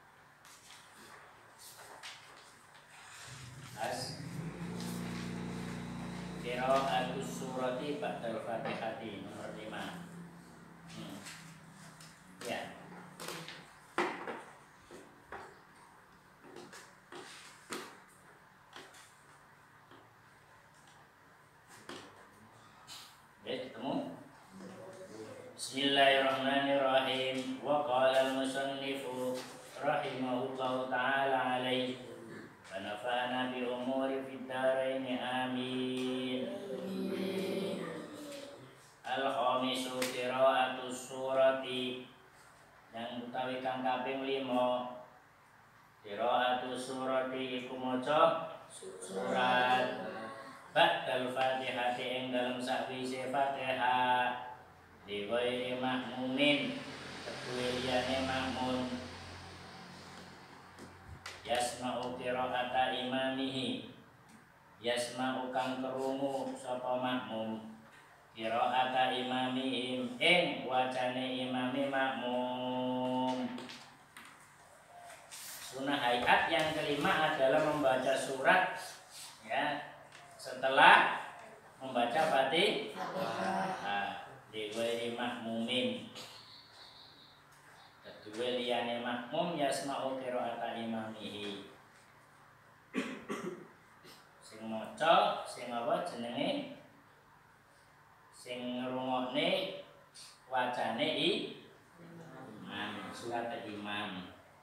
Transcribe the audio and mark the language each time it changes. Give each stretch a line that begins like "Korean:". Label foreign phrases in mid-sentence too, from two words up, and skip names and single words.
Arabic: قراءة السورة بعد الفاتحة nomor 5.
Indonesian: Ya. Ketemu?
Arabic: بسم الله الرحمن الرحيم. وقال المصنف رحمه الله تعالى عليه ونفعنا بأمور في الدارين آمين. الخامس قراءة السورة
Javanese: yang utawi kang kaping 5.
Arabic: قراءة السورة
Javanese: iku maca surat
Arabic: بعد الفاتحة
Javanese: ing dalem sakwise Fatihah
Arabic: في غير مأمومين
Javanese: kedue liyane makmum
Arabic: يسمع قراءة إمامه
Javanese: yasma'u kang krungu sapa makmum
Arabic: قراءة إمامهم
Javanese: ing wacane imami makmum.
Indonesian: Sunnah hayat yang kelima adalah membaca surat ya setelah membaca Fatihah
Arabic: في غير مأمومين
Javanese: kedua liyane makmum
Arabic: يسمع قراءة إمامه
Javanese: sing maca sing apa jenenge sing ngrungokne wacane imam surat imam.